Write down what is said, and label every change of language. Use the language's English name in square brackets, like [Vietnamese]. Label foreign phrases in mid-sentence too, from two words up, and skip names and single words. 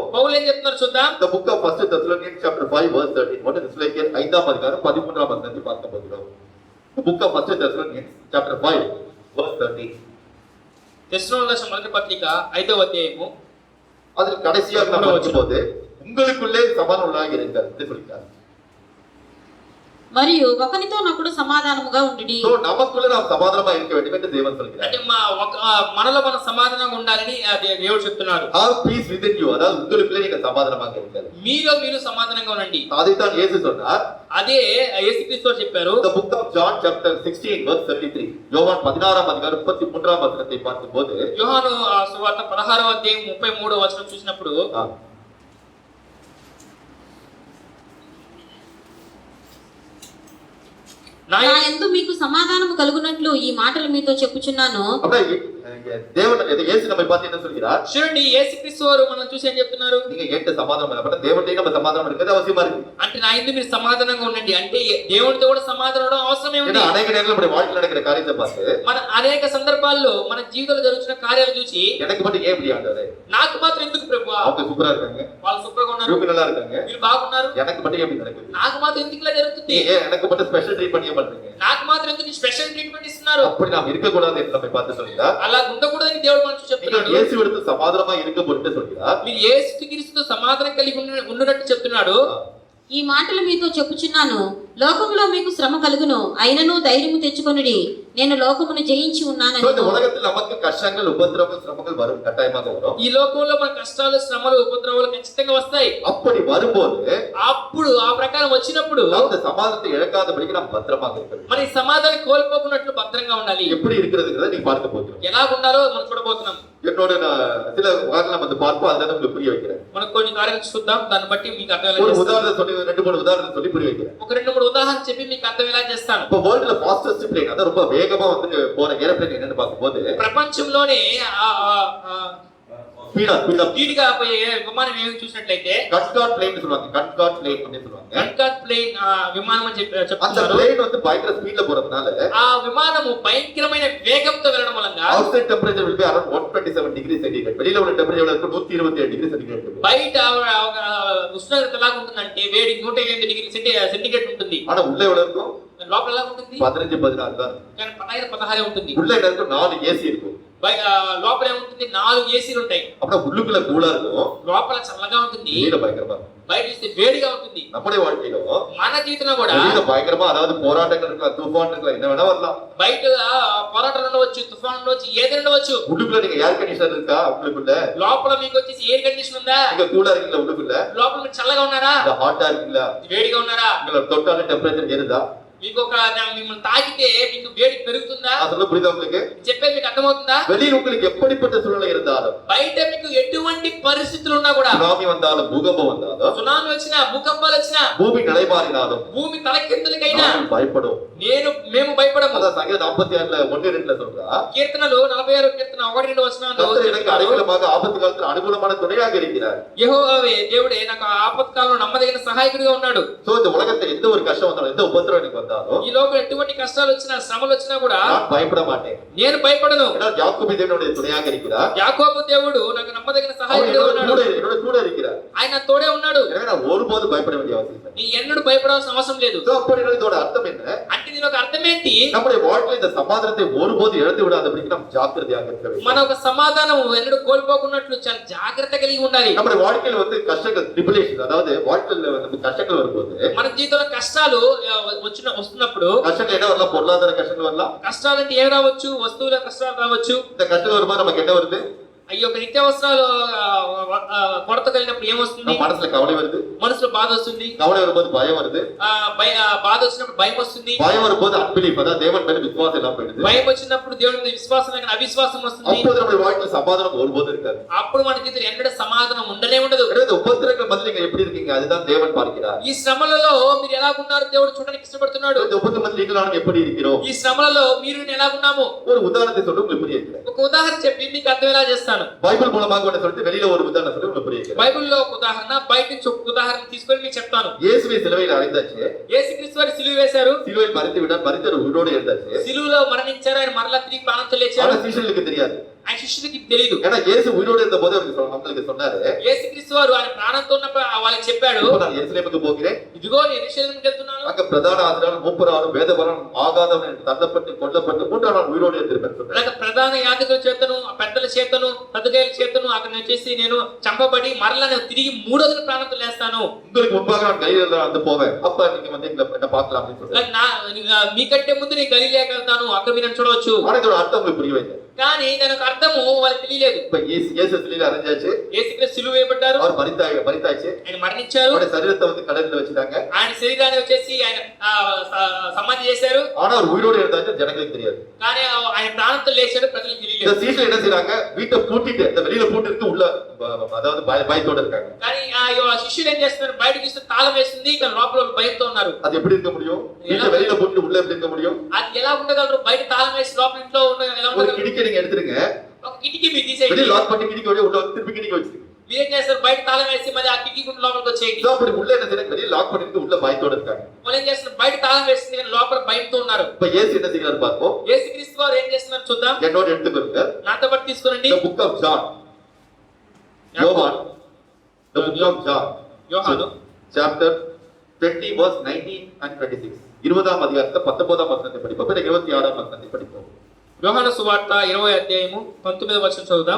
[Telugu] పౌలు ఏం చెప్తున్నారు చూద్దాం. [English] The book of 1 Thessalonians chapter 5 verse 13. [Tamil] 1 Thessalonians 5ஆம் அதிகாரம் 13ஆம் வசனத்தை பார்க்க போகிறோம். [English] The book of 1 Thessalonians chapter 5 verse 13. [Telugu] తెస్సలోనికీయులకు రాసిన మొదటి పత్రిక 5వ అధ్యాయము [Tamil] அதில் கடைசியாக நாம் பார்க்கும்போது உங்களுக்குள்ளே சமாதானம் உள்ளாக இருங்கள் என்று சொல்கிறார். [Telugu] మరియు ఒకనితోనొకడు సమాధానముగా ఉండుడి. [Tamil] So நமக்குள்ள நாம் சமாதானமா இருக்க வேண்டும் என்று தேவன் சொல்கிறார். [Telugu] అంటే మనలో మనం సమాధానంగా ఉండాలని దేవుడు చెప్తున్నాడు. [English] Have peace within you. [Tamil] அதாவது உங்களுக்குள்ளே நீங்க சமாதானமாக இருங்கள். [Telugu] మీలో మీరు సమాధానంగా ఉండండి. [Tamil] அதைத்தான் இயேசு சொன்னார். [Telugu] అదే యేసుక్రీస్తు చెప్పారు. [English] The book of John chapter 16 verse 33. [Tamil] யோவான் 16ஆம் அதிகாரம் 33ஆம் வசனத்தை பார்க்கும்போது [Telugu] యోహాను సువార్త 16వ అధ్యాయం 33వ వచనం చూసినప్పుడు నా యందు మీకు సమాధానము కలుగునట్లు ఈ మాటలు మీతో చెప్పుచున్నాను. [Tamil] தேவன் இயேசு நம்மை பார்த்து என்ன சொல்கிறார்? [Telugu] చూడండి యేసుక్రీస్తు వారు మనం చూసి ఏం చెప్తున్నారు? [Tamil] நீங்க ஏற்ற சமாதானம் இல்ல. பட் தேவனுடைய நம்ம சமாதானம் இருக்கிறது அவசியமா இருக்கு. [Telugu] అంటే నా యందు మీరు సమాధానంగా ఉండండి. అంటే దేవునితో కూడా సమాధానం ఉండడం అవసరమే ఉంది. [Tamil] ஏன்னா अनेक நேரத்துல நம்ம வாழ்க்கையில நடக்கிற காரியத்தை பார்த்து [Telugu] మన అనేక సందర్భాల్లో మన జీవితంలో జరుగుతున్న కార్యాలు చూసి [Tamil] எனக்கு மட்டும் ஏன் இப்படி ஆண்டவரே? [Telugu] నాకు మాత్రం ఎందుకు ప్రభువా? [Tamil] அவங்க சூப்பரா இருக்காங்க. [Telugu] వాళ్ళు సూపర్గా ఉన్నారు. [Tamil] இவங்க நல்லா இருக்காங்க. [Telugu] మీరు బాగున్నారు. [Tamil] எனக்கு மட்டும் ஏன் இப்படி நடக்குது? [Telugu] నాకు మాత్రం ఎందుకు ఇలా జరుగుతుంది? [Tamil] ஏன் எனக்கு மட்டும் [English] special treatment [Tamil] ஏன் பண்றீங்க? [Telugu] నాకు మాత్రం ఎందుకు [English] special treatment [Telugu] ఇస్తున్నారు? [Tamil] அப்படி நாம் இருக்க கூடாது என்று நம்மை பார்த்து சொல்கிறார். [Telugu] అలా ఉండకూడదని దేవుడు మనకు [Tamil] நீங்கள் [Telugu] చెప్తున్నాడు. [Tamil] இயேசுவிடத்தில் சமாதானமா இருக்க பொருட்டு சொல்கிறார். [Telugu] మీరు యేసుక్రీస్తుతో సమాధానం కలిగి ఉండునట్టు చెప్తున్నాడు. ఈ మాటలు మీతో చెప్పుచున్నాను. లోకములో మీకు శ్రమ కలుగును, అయినను ధైర్యము తెచ్చుకొనుడి, నేను లోకమును జయించి ఉన్నానని. [Tamil] இந்த உலகத்தில் நமக்கு கஷ்டங்கள் உபத்திரவங்கள் சிரமங்கள் வரும், கட்டாயமாக வரும். [Telugu] ఈ లోకంలో మన కష్టాలు శ్రమలు ఉపద్రవాలు ఖచ్చితంగా వస్తాయి. [Tamil] அப்படி வரும்போது [Telugu] అప్పుడు ఆ ప్రకారం వచ్చినప్పుడు [Tamil] நாம் இந்த சமாதானத்தை இழக்காதபடிக்கு நாம் பத்திரமாக இருக்கணும். [Telugu] మరి సమాధానం కోల్పోకున్నట్లు భద్రంగా ఉండాలి. [Tamil] எப்படி இருக்கிறதுங்கிறத நீ பார்க்க போகிறோம். [Telugu] ఎలా ఉండాలో మనం చూడబోతున్నాం. [Tamil] என்னோட சில உதாரணம் வந்து பார்ப்போம், அதுல உங்களுக்கு புரிய வைக்கிறேன். [Telugu] మనం కొన్ని కార్యాలు చూద్దాం, దాన్ని బట్టి మీకు [Tamil] ஒரு [Telugu] అర్థమయ్యేలా [Tamil] உதாரணம் சொல்லி 2-3 உதாரணம் சொல்லி புரிய வைக்கிறேன். [Telugu] ఒక 2-3 ఉదాహరణ చెప్పి మీకు అర్థమయ్యేలా చేస్తాను. [Tamil] இப்போ வேர்ல்ட்ல [English] fastest plane, [Tamil] அத ரொம்ப வேகமா வந்து போற ஏரோப்ளேன் என்னன்னு பார்க்கும்போது [Telugu] ప్రపంచంలోనే [Tamil] ஸ்பீடா [Telugu] స్పీడ్గా పోయే విమానం ఏమి చూసినట్లయితే [Tamil] கன்கார்ட் பிளேன் சொல்லுவாங்க. கன்கார்ட் பிளேன் அப்படின்னு சொல்லுவாங்க. [Telugu] కన్కార్డ్ ప్లేన్ విమానం అని [Tamil] அந்த [Telugu] చెప్తున్నారు. [Tamil] பிளேன் வந்து பயங்கர ஸ்பீட்ல போறதுனால [Telugu] ఆ విమానము భయంకరమైన వేగంతో వెళ్ళడం వలన [English] outside temperature will be around 127 degrees centigrade. [Tamil] வெளியில உள்ள டெம்பரேச்சர் எவ்வளவு இருக்கும்? 127 [English] degree centigrade [Tamil] இருக்கும். [Telugu] బయట ఉష్ణోగ్రత ఎలా ఉంటుందంటే వేడి 108 [English] degree centigrade [Telugu] ఉంటుంది. [Tamil] ஆனா உள்ள எவ்வளவு இருக்கும்? [Telugu] లోపల ఎలా ఉంటుంది? [Tamil] 15-16 தான். [Telugu] కానీ 15-16 ఉంటుంది. [Tamil] உள்ள என்ன இருக்கும்? 4 ஏசி இருக்கும். [Telugu] లోపల ఏముంటుంది? 4 ఏసీలు ఉంటాయి. [Tamil] அப்புறம் உள்ளுக்குள்ள கூலா இருக்கும். [Telugu] లోపల చల్లగా ఉంటుంది, [Tamil] வெளியில பயங்கரமா இருக்கும். [Telugu] బయట చూస్తే వేడిగా ఉంటుంది. [Tamil] நம்முடைய வாழ்க்கையிலும் [Telugu] మన జీవితంలో కూడా [Tamil] வெளியில பயங்கரமா, அதாவது போராட்டங்கள் இருக்கலாம், தூஃபான் இருக்கலாம், என்ன வேணா வரலாம். [Telugu] బయట పోరాటాలు ఉండవచ్చు, తుఫాన్ ఉండవచ్చు, ఏదైనా ఉండవచ్చు. [Tamil] உள்ளுக்குள்ள நீங்க [English] air conditioner [Tamil] இருக்கா? உள்ளுக்குள்ள [Telugu] లోపల మీకు వచ్చేసి [English] air condition [Telugu] ఉందా? [Tamil] நீங்க கூலா இருக்கீங்களா? உள்ளுக்குள்ள [Telugu] లోపల మీరు చల్లగా ఉన్నారా? [Tamil] இல்ல ஹாட்டா இருக்கீங்களா? [Telugu] వేడిగా ఉన్నారా? [Tamil] உங்களோட தொட்டால டெம்பரேச்சர் ஏறுதா? [Telugu] మీకు మిమ్మల్ని తాకితే మీకు వేడి పెరుగుతుందా? [Tamil] நான் சொல்ல புரியுதா உங்களுக்கு? [Telugu] చెప్పేది మీకు అర్థమవుతుందా? [Tamil] வெளியில உங்களுக்கு எப்படிப்பட்ட சூழ்நிலை இருந்தாலும், [Telugu] బయట మీకు ఎటువంటి పరిస్థితులు ఉన్నా కూడా, [Tamil] சுனாமி வந்தாலும், பூகம்பம் வந்தாலும், [Telugu] సునామీ వచ్చినా, భూకంపాలు వచ్చినా, [Tamil] பூமி நடைமாறினாலும் [Telugu] భూమి తలకిందులకైనా [Tamil] நாம் பயப்படும். [Telugu] మేము భయపడము. [Tamil] அதான் சங்கீதம் 46ல 1-2ல சொல்றா, [Telugu] కీర్తనలు 46 కీర్తన 1-2 వచనాల్లో [Tamil] கர்த்தர் எனக்கு அனுகூலமாக ஆபத்து காலத்தில் அனுகூலமான துணையாக இருக்கிறார். [Telugu] యెహోవావే దేవుడే నాకు ఆపత్కాలంలో నమ్మదగిన సహాయకుడిగా ఉన్నాడు. [Tamil] சோ இந்த உலகத்துல எந்த ஒரு கஷ்டம் வந்தாலும், எந்த உபத்திரவம் எனக்கு வந்தாலும், [Telugu] ఈ లోకంలో ఎటువంటి కష్టాలు వచ్చినా, శ్రమలు వచ్చినా కూడా [Tamil] நான் பயப்பட மாட்டேன். [Telugu] నేను భయపడను. [Tamil] ஏன்னா யாக்கோபு தேவனுடைய துணையாக இருக்கிறார். [Telugu] యాకోబు దేవుడు నాకు నమ్మదగిన [Tamil] அவர் [Telugu] సహాయకుడిగా ఉన్నాడు. [Tamil] என்னோட கூட இருக்கிறார். [Telugu] ఆయన తోడే ఉన్నాడు. [Tamil] எனவே நான் ஒருபோதும் பயப்பட வேண்டிய அவசியம் இல்லை. [Telugu] నీ ఎన్నడూ భయపడాల్సిన అవసరం లేదు. [Tamil] சோ அப்படி இதோட அர்த்தம் என்ன? [Telugu] అంటే దీని ఒక అర్థం ఏంటి? [Tamil] நம்முடைய வாழ்க்கையில் இந்த சமாதானத்தை ஒருபோதும் இழந்து விடாதபடிக்கு நாம் ஜாக்கிரதையாக இருக்க வேண்டும். [Telugu] మన ఒక సమాధానం ఎన్నడూ కోల్పోకున్నట్లు చాలా జాగ్రత్త కలిగి ఉండాలి. [Tamil] நம்முடைய வாழ்க்கையில் வந்து கஷ்டங்கள், ட்ரிபுலேஷன், அதாவது வாழ்க்கையில் நமக்கு கஷ்டங்கள் வரும்போது, [Telugu] మన జీవితంలో కష్టాలు వస్తున్నప్పుడు, [Tamil] கஷ்டங்கள் என்ன வரலாம்? பொருளாதார கஷ்டங்கள் வரலாம். [Telugu] కష్టాలు అంటే ఏం రావచ్చు? వస్తువుల కష్టాలు రావచ్చు. [Tamil] இந்த கஷ்டம் வரும்போது நமக்கு என்ன வருது? [Telugu] ఈ యొక్క నిత్యావసరాలు కొరత కలిగినప్పుడు ఏమొస్తుంది? [Tamil] நம்ம మనసుல కవலை வருது. [Telugu] మనసులో బాధ వస్తుంది. [Tamil] கவலை வரும்போது பயம் வருது. [Telugu] బాధ వచ్చినప్పుడు భయం వస్తుంది. [Tamil] பயம் வரும்போது அன்பிலீஃப், அதாவது தேவன் மேல விசுவாசம் எல்லாம் போயிடுது. [Telugu] భయం వచ్చినప్పుడు దేవుని మీద విశ్వాసం లేక అవిశ్వాసం వస్తుంది. [Tamil] அப்போது நம்முடைய வாழ்க்கையில் சமாதானம் ஒருபோதும் இருக்காது. [Telugu] అప్పుడు మన జీవితంలో ఎన్నడూ సమాధానం ఉండనే ఉండదు. [Tamil] இந்த உபத்திரங்கள் மத்தியில் நீங்க எப்படி இருக்கீங்க? அதுதான் தேவன் பார்க்கிறார். [Telugu] ఈ శ్రమలలో మీరు ఎలా ఉన్నారు దేవుడు చూడడానికి ఇష్టపడుతున్నాడు. [Tamil] இந்த உபத்திர மத்தியில் நீங்கள் நானும் எப்படி இருக்கிறோம்? [Telugu] ఈ శ్రమలలో మీరు నేను ఎలా ఉన్నాము? [Tamil] ஒரு உதாரணத்தை சொல்லி உங்களுக்கு புரிய வைக்கிறேன். [Telugu] ఒక ఉదాహరణ చెప్పి మీకు అర్థమయ్యేలా చేస్తాను. [Tamil] பைபிள் மூலமாக ஒன்று சொல்லிட்டு வெளியில ஒரு உதாரணம் சொல்லி உங்களுக்கு புரிய வைக்கிறேன். [Telugu] బైబిల్లో ఒక ఉదాహరణ, బయట నుంచి ఒక ఉదాహరణ తీసుకొని మీకు చెప్తాను. [Tamil] இயேசுவை சிலுவையில் அறைந்தாச்சு. [Telugu] యేసుక్రీస్తు వారు సిలువ వేశారు. [Tamil] சிலுவையில் மரித்து விட்டார், மரித்தவர் உயிரோடு எழுந்தாச்சு. [Telugu] సిలువలో మరణించారు, ఆయన మరలా తిరిగి ప్రాణంతో లేచారు. [Tamil] ஆனா சீஷர்களுக்கு தெரியாது. [Telugu] ఆయన శిష్యులకి తెలియదు. [Tamil] ஏன்னா இயேசு உயிரோடு இருந்த போது அவங்களுக்கு சொன்னாரு, [Telugu] యేసుక్రీస్తు వారు ఆయన ప్రాణంతో ఉన్నప్పుడు వాళ్ళకి చెప్పాడు, [Tamil] இப்போ நான் எருசலேமுக்கு போகிறேன், [Telugu] ఇదిగో నేను యెరూషలేముకి వెళ్తున్నాను, [Tamil] அங்க பிரதான ஆசிரியரும் மூப்பராலும் வேதபரம் ஆகாதவன் என்று தள்ளப்பட்டு கொல்லப்பட்டு மூன்றாம் நாள் உயிரோடு இருந்திருப்பேன் சொன்னார். [Telugu] అలాగే ప్రధాన యాజకుల చేతను పెద్దల చేతను సదుకాయల చేతను అక్కడ వచ్చేసి నేను చంపబడి మరలా నేను తిరిగి మూడో రోజున ప్రాణంతో లేస్తాను, [Tamil] உங்களுக்கு முன்பாக நான் கலிலேயா வந்து போவேன், அப்ப நீங்க வந்து என்ன பார்க்கலாம் அப்படின்னு சொல்றாரு. [Telugu] మీకంటే ముందు నేను గలిలయకి వెళ్తాను, అక్కడ మీరు నన్ను చూడవచ్చు. [Tamil] ஆனா இதோட அர்த்தம் உங்களுக்கு புரிய வைங்க. [Telugu] కానీ దానికి అర్థము వాళ్ళకి తెలియలేదు. [Tamil] இப்ப இயேசு சிலுவையில அறைஞ்சாச்சு, [Telugu] యేసుక్రీస్తు సిలువ వేయబడ్డారు, [Tamil] அவர் மரித்தாச்சு, [Telugu] ఆయన మరణించారు, [Tamil] அவருடைய சரீரத்தை வந்து கடல்ல வச்சுட்டாங்க, [Telugu] ఆయన శరీరాన్ని వచ్చేసి ఆయన సమాధి చేశారు. [Tamil] ஆனா அவர் உயிரோடு இருந்தாச்சு ஜனங்களுக்கு தெரியாது. [Telugu] కానీ ఆయన ప్రాణంతో లేచాడు, ప్రజలకు [Tamil] இந்த [Telugu] తెలియలేదు. [Tamil] சீஷர்கள் என்ன செய்றாங்க, வீட்டை பூட்டிட்டு இந்த வெளியில பூட்டிட்டு உள்ள அதாவது பயத்தோட இருக்காங்க. [Telugu] కానీ ఆ శిష్యులు ఏం చేస్తున్నారు, బయటకు ఇస్తే తాళం వేస్తుంది, ఇక్కడ లోపల భయంతో ఉన్నారు. [Tamil] அது எப்படி இருக்க முடியும்? வீட்டை வெளியில பூட்டிட்டு உள்ள எப்படி இருக்க முடியும்? [Telugu] అది ఎలా ఉండగలరు? బయట తాళం వేసి లోపల ఇంట్లో ఎలా [Tamil] ஒரு [Telugu] ఉండగలరు? [Tamil] கிடிக்கை நீங்க எடுத்துருங்க, [Telugu] ఒక కిటికీ మీరు తీసేయండి. [Tamil] வெளியில லாக் பண்ணி கிடிக்கை வழியா உள்ள வந்து திருப்பி கிடிக்கை வச்சிருங்க. [Telugu] మీరు ఏం చేస్తారు, బయట తాళం వేసి మళ్ళీ ఆ కిటికీ గుండా లోపలికి వచ్చేయండి. [Tamil] So, அப்படி உள்ள என்ன செய்றாங்க, வெளியில லாக் பண்ணிட்டு உள்ள பயத்தோட இருக்காங்க. [Telugu] వాళ్ళు ఏం చేస్తున్నారు, బయట తాళం వేస్తుంది కానీ లోపల భయంతో ఉన్నారు. [Tamil] இப்ப இயேசு என்ன செய்யறாரு பார்ப்போம். [Telugu] యేసుక్రీస్తు వారు ఏం చేస్తున్నారు చూద్దాం. [Tamil] என்னோட எடுத்துக்கொள்ளுங்க. [Telugu] నాతో పాటు తీసుకోండి. [English] The book of John. யோவான். The book of John. [Telugu] యోహాను [English] Chapter 20 verse 19 and 26. [Tamil] 20ஆம் அதிகாரத்தை 19ஆம் வசனத்தை படிப்போம். பிறகு 26ஆம் வசனத்தை படிப்போம். [Telugu] యోహాను సువార్త 20వ అధ్యాయము 19వ వచనం చదువుదాం.